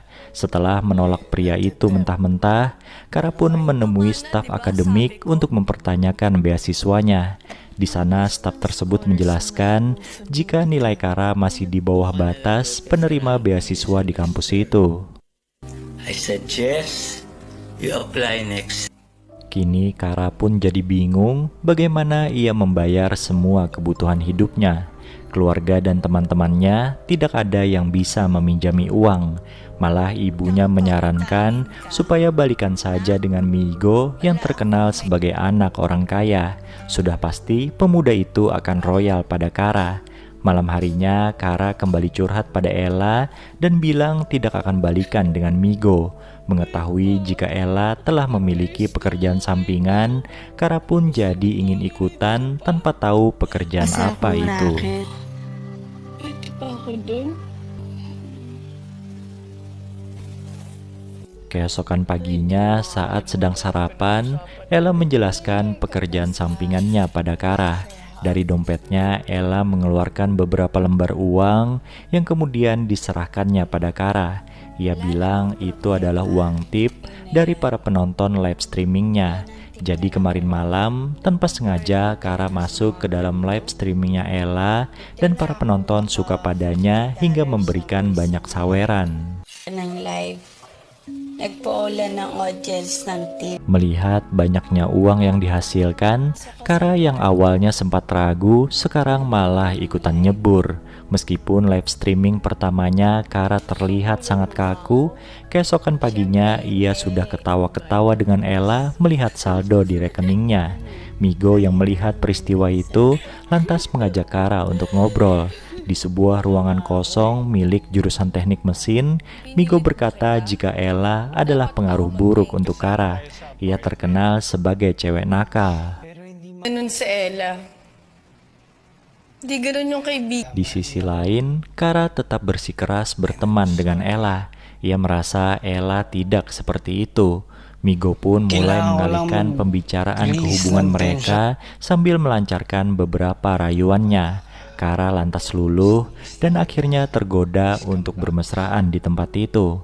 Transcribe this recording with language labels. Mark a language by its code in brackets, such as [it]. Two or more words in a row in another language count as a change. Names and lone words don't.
[id] Setelah menolak pria itu mentah-mentah, Kara pun menemui staf akademik untuk mempertanyakan beasiswanya. Di sana staf tersebut menjelaskan jika nilai Kara masih di bawah batas penerima beasiswa di kampus itu. [en] I suggest you apply next. [id] Kini Kara pun jadi bingung bagaimana ia membayar semua kebutuhan hidupnya. Keluarga dan teman-temannya tidak ada yang bisa meminjami uang. Malah ibunya menyarankan supaya balikan saja dengan Migo yang terkenal sebagai anak orang kaya. Sudah pasti pemuda itu akan royal pada Kara. Malam harinya Kara kembali curhat pada Ella dan bilang tidak akan balikan dengan Migo. Mengetahui jika Ella telah memiliki pekerjaan sampingan, Kara pun jadi ingin ikutan tanpa tahu pekerjaan apa itu. [tl] Pwede pa ako dun? [id] Keesokan paginya saat sedang sarapan, Ella menjelaskan pekerjaan sampingannya pada Kara. Dari dompetnya, Ella mengeluarkan beberapa lembar uang yang kemudian diserahkannya pada Kara. Ia bilang itu adalah uang tip dari para penonton [en] live streamingnya. [id] Jadi kemarin malam, tanpa sengaja Kara masuk ke dalam [en] live streamingnya [id] Ella dan para penonton suka padanya hingga memberikan banyak saweran. [tl] Ng live. Nagpaulan ng audience ng tip. [id] Melihat banyaknya uang yang dihasilkan, Kara yang awalnya sempat ragu sekarang malah ikutan nyebur. Meskipun [en] live streaming [id] pertamanya Kara terlihat sangat kaku, keesokan paginya ia sudah ketawa-ketawa dengan Ella melihat saldo di rekeningnya. Migo yang melihat peristiwa itu lantas mengajak Kara untuk ngobrol. Di sebuah ruangan kosong milik jurusan teknik mesin, Migo berkata jika Ella adalah pengaruh buruk untuk Kara. Ia terkenal sebagai cewek nakal. [tl] Pero hindi Ganun si Ella. Di ganun yung kaibigan. [id] Di sisi lain, Kara tetap bersikeras berteman dengan Ella. Ia merasa Ella tidak seperti itu. Migo pun mulai mengalihkan pembicaraan ke hubungan mereka sambil melancarkan beberapa rayuannya. Kara lantas luluh dan akhirnya tergoda untuk bermesraan di tempat itu.